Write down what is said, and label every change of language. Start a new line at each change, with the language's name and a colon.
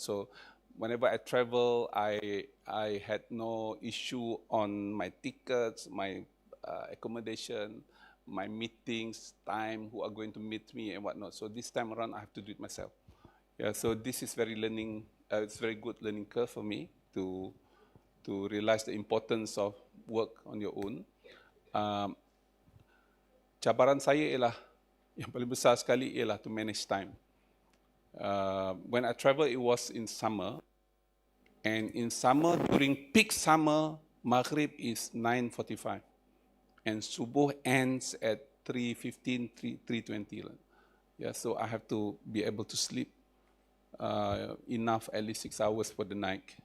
English: So whenever I travel, I had no issue on my tickets, my accommodation, my meetings, time, who are going to meet me and whatnot. So this time around, I have to do it myself. Yeah, so this is it's very good learning curve for me to realize the importance of work on your own.
Malay: Cabaran saya ialah, yang paling besar sekali ialah
English: to manage time. When I travel, it was in summer. And in summer, during peak summer, Maghrib is 9:45. And Subuh ends at 3:15, 3:20. Yeah, so I have to be able to sleep enough, at least 6 hours for the night.